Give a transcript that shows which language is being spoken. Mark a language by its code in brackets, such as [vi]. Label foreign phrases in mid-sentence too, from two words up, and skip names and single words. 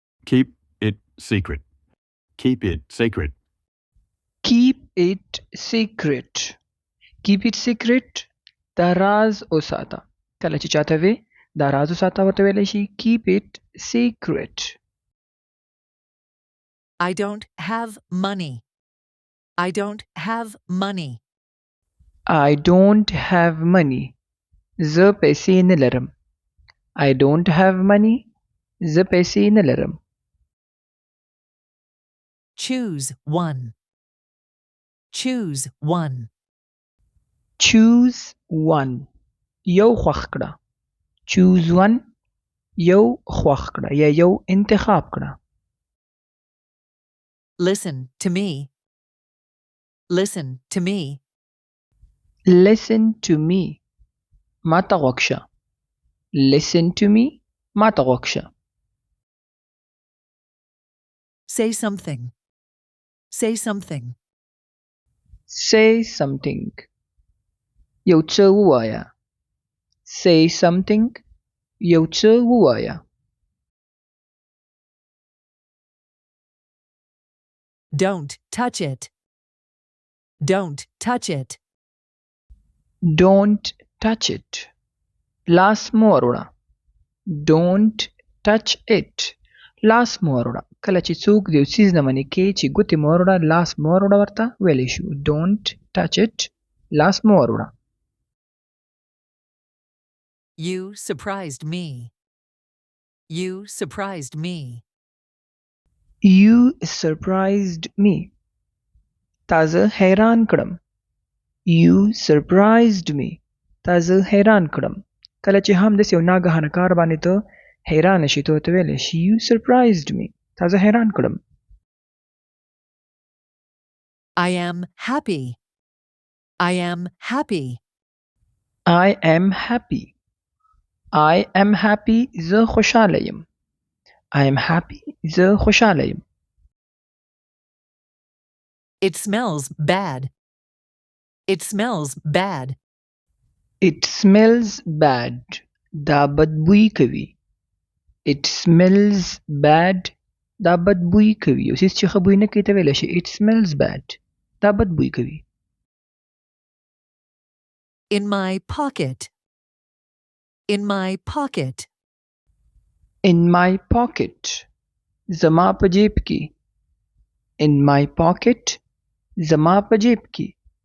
[en] Keep it secret. Keep it sacred. Keep it secret. Keep it secret. [ps] دا راز وساته. کله چې چاته وي دا راز وساته ورته ویلی شي [en] keep it secret. I don't have money. I don't have money. I don't have money. [ps] زه پیسې نه لرم. [en] I don't have money. [ps] زه پیسې نه لرم. [en] Choose one. Choose one. Choose one. [ps] یو خوښ کړه. [en] Choose one. [ps] یو خوښ کړه یا یو انتخاب کړه. [en] Listen to me. Listen to me. Listen to me. [ps] ما ته غوږ شه. [en] Listen to me. [ps] ما ته غوږ شه. [en] Say something. Say something. Say something. [ps] یو څه ووایه. [en] Say something. [ps] یو څه ووایه. [en] Don't touch it. Don't touch it. Don't touch it. [ps] لاس مه وروړه. [en] Don't touch it. [ps] لاس مه وروړه. کله چې څوک د یو څیز نه منې کوي چې ګوتې مه وروړه لاس مه وروړه ورته ویلی شو. [en] Don't touch it. [ps] لاس مه وروړه. [en] You surprised me. You surprised me. You surprised me. [ps] تا زه حیران کړم. [en] You surprised me. [ps] تا زه حیران کړم. کله چې هم داسې یو ناګهانه کار باندې ته حیرانه شي ته ورته ویلی شي [en] You surprised me. [ps] تا زه حیران کړم. [en] I am happy. I am happy. I am happy. I am happy. [ps] زه خوشحاله یم. [en] I am happy. [ps] زه خوشحاله یم. [en] It smells bad. It smells bad. It smells bad. [ps] دا بدبویي کوي. [en] It smells bad. [ps] دا بدبویي کوي. یو څیز چې ښه بوی نه کوي ته ویلی شي [en] It smells bad. [ps] دا بدبویي کوي. [en] In my pocket. In my pocket. In my pocket. [ps] زما په جیب کې. [en] In my pocket. [ps] زما په جیب کې.